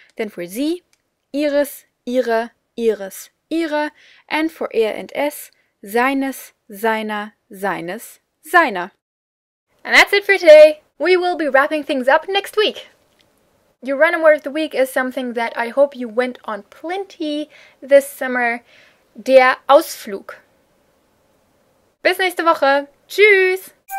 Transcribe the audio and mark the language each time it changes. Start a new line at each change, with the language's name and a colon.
English: Then for
German: sie, ihres, ihre, ihres, ihre,
English: and for
German: er and es, seines, seiner, seines, seiner.
English: And that's it for today. We will be wrapping things up next week. Your random word of the week is something that I hope you went on plenty this summer.
German: Der Ausflug. Bis nächste Woche. Tschüss!